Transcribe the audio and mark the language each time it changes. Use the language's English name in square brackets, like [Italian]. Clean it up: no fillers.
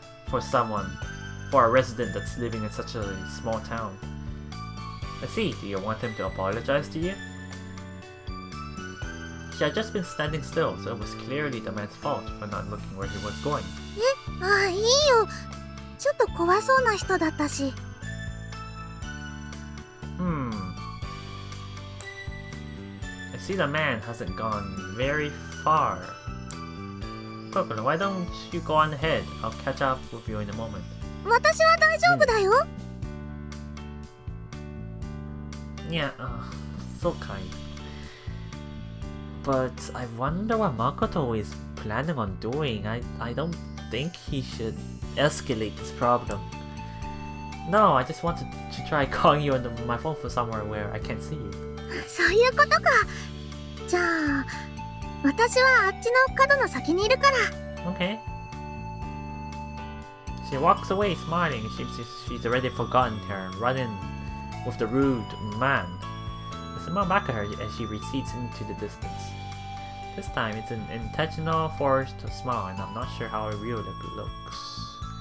[English] For a resident that's living in such a small town. I see. Do you want him to apologize to you? She had just been standing still, so it was clearly the man's fault for not looking where he was going. [Japanese] いいよ。ちょっと怖そうな人だったし。 [English] I see the man hasn't gone very far. Kokoro, why don't you go on ahead? I'll catch up with you in a moment. [Japanese] 私は大丈夫だよ。 [English] Yeah, so kind. But I wonder what Makoto is planning on doing. I don't think he should escalate this problem. No, I just wanted to try calling you on my phone from somewhere where I can't see you. [Japanese] そういうことか。じゃあ、私はあっちの角の先にいるから。 [English] Okay. She walks away smiling. She's already forgotten her run-in with the rude man. I smile back at her as she recedes into the distance. This time it's an intentional forced smile, and I'm not sure how real it looks.